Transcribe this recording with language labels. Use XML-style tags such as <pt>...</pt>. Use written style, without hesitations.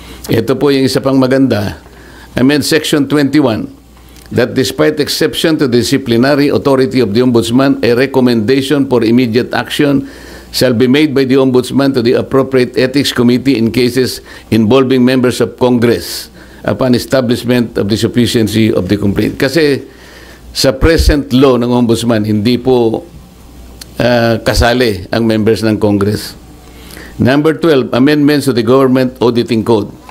<tl>Ito po yung isa pang maganda.</tl> <en>Amend Section 21 that despite exception to the disciplinary authority of the Ombudsman, a recommendation for immediate action shall be made by the Ombudsman to the appropriate Ethics Committee in cases involving members of Congress upon establishment of the sufficiency of the complaint.</en> <tl>Kasi sa present law ng Ombudsman, hindi po kasali ang members ng Congress.</tl> <en>Number 12, amendments to the Government Auditing Code.</en>